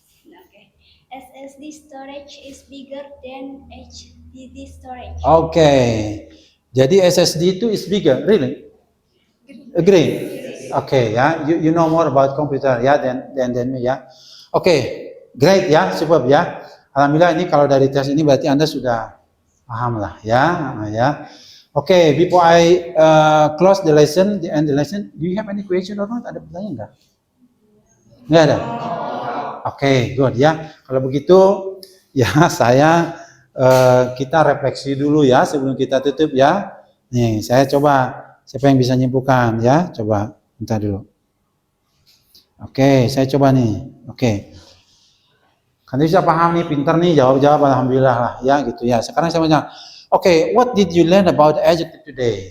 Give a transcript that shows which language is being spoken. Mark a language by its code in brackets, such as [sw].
[en] Okay. SSD storage is bigger than HDD storage. Okay. [id] Jadi SSD itu [en] is bigger, really? Agree. Okay, ya. You know more about computer ya than me ya. Okay, great ya, superb ya. [id] Alhamdulillah ini kalau dari tes ini berarti Anda sudah paham lah ya. [en] Ya. Okay, before I close the lesson, end the lesson, do you have any question or not? [id] Ada pertanyaan enggak? Enggak ada. [en] Okay, good ya. [id] Kalau begitu ya saya kita refleksi dulu ya sebelum kita tutup ya. Nih, saya coba siapa yang bisa nyimpulkan ya? Coba minta dulu. Oke, saya coba nih. Oke. Kan bisa paham nih, pinter nih, jawab-jawab alhamdulillah lah ya gitu ya. Sekarang saya mau nanya. [en] Oke, what did you learn about adjective today?